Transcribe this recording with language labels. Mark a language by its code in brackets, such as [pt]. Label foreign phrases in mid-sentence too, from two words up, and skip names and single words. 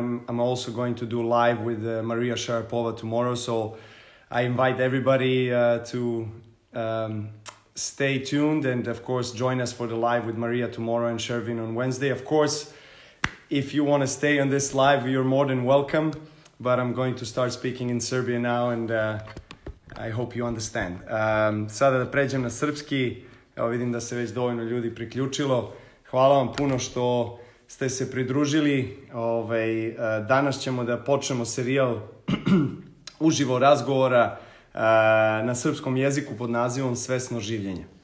[en] I'm also going to do live with Maria Sharapova tomorrow, so I invite everybody to stay tuned and, of course, join us for the live with Maria tomorrow and Shervin on Wednesday. Of course, if you want to stay on this live, you're more than welcome, but I'm going to start speaking in Serbian now and I hope you understand. [sr] Sada da pređem na srpski. Evo, vidim da se već dovoljno ljudi priključilo. Hvala vam puno što ste se pridružili. Danas ćemo da počnemo serijal uživo razgovora na srpskom jeziku pod nazivom Svesno življenje.